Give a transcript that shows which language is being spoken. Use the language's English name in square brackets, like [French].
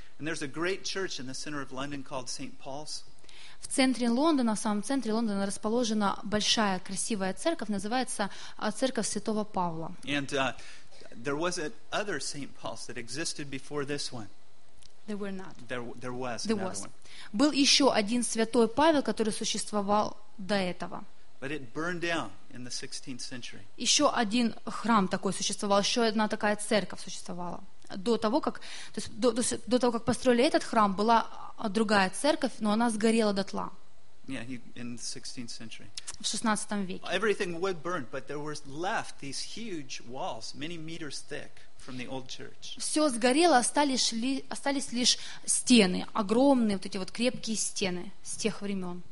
[English] And there's a great church in the center of London called St. Paul's. [Russian] В центре Лондона, в самом центре Лондона расположена большая, красивая церковь, называется Церковь Святого Павла. [English] And there was another St. Paul's that existed before this one. There were not. There was. There was. One. [Russian] Был еще один Святой Павел, который существовал до этого. [English] But it burned down in the 16th century. [Russian] Еще один храм такой существовал, еще одна такая церковь существовала. До того, как, то есть, до того, как построили этот храм, была другая церковь, но она сгорела дотла. [English] Yeah, in the 16th century. [Russian] В 16 веке. [English] Everything would burn, but there were left these huge walls, many meters thick, from the old church. [Russian] Все сгорело, остались лишь стены, огромные вот эти вот крепкие стены с тех времен.